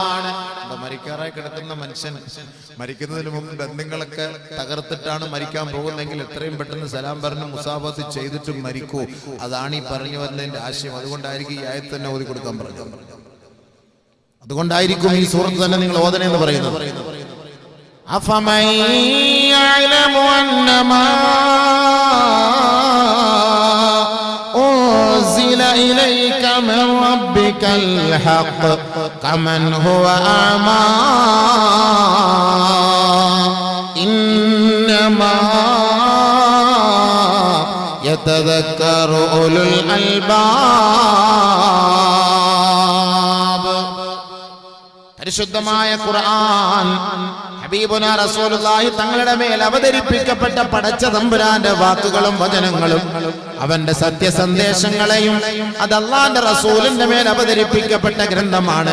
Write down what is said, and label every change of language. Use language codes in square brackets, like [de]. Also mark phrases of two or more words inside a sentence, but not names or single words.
[ml] മരിക്കാറായി കിടക്കുന്ന മനുഷ്യൻ മരിക്കുന്നതിന് മുമ്പ് ബന്ധങ്ങളൊക്കെ തകർത്തിട്ടാണ് മരിക്കാൻ പോകുന്നതെങ്കിൽ എത്രയും പെട്ടെന്ന് സലാം പറഞ്ഞ് മുസാഫത്ത് ചെയ്തിട്ട് മരിക്കൂ. അതാണ് ഈ പറഞ്ഞു വന്നതിന്റെ ആശയം. അതുകൊണ്ടായിരിക്കും ഈ ആയത്ത് തന്നെ ഓതി കൊടുക്കാൻ പറഞ്ഞത്. അതുകൊണ്ടായിരിക്കും ഈ സൂറത്ത് തന്നെ നിങ്ങൾ ഓതണേ എന്ന് പറയുന്നത്. [ar] أفمن يعلم أنما أنزل إليك من ربك الحق كمن هو أعمى إنما يتذكر أولو الألباب. [ml] പരിശുദ്ധമായ ഖുർആൻ [ar] حبيبنا رسول الله [ml] തങ്ങളുടെ മേൽ അവതരിപ്പിക്കപ്പെട്ട പടച്ച തമ്പുരാന്റെ വാക്കുകളും വചനങ്ങളും അവന്റെ സത്യസന്ദേശങ്ങളെയും അത് അല്ലാഹുവിന്റെ റസൂലിന്റെ മേൽ അവതരിപ്പിക്കപ്പെട്ട ഗ്രന്ഥമാണ്.